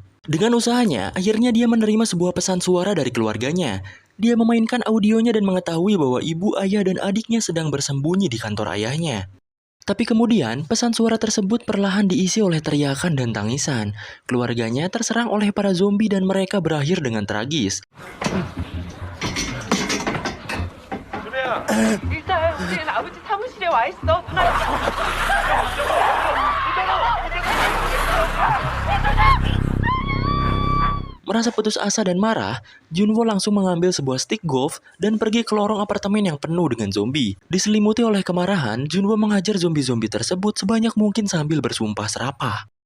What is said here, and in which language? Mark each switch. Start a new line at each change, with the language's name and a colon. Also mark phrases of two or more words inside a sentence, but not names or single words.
Indonesian: Dengan usahanya, akhirnya dia menerima sebuah pesan suara dari keluarganya. Dia memainkan audionya dan mengetahui bahwa ibu, ayah, dan adiknya sedang bersembunyi di kantor ayahnya. Tapi kemudian, pesan suara tersebut perlahan diisi oleh teriakan dan tangisan. Keluarganya terserang oleh para zombie dan mereka berakhir dengan tragis.
Korean: 일단 우리는 아버지 사무실에 와 있어.
Indonesian: Merasa putus asa dan marah, Junwo langsung mengambil sebuah stick golf dan pergi ke lorong apartemen yang penuh dengan zombie. Diselimuti oleh kemarahan, Junwo menghajar zombie-zombie tersebut sebanyak mungkin sambil bersumpah serapah.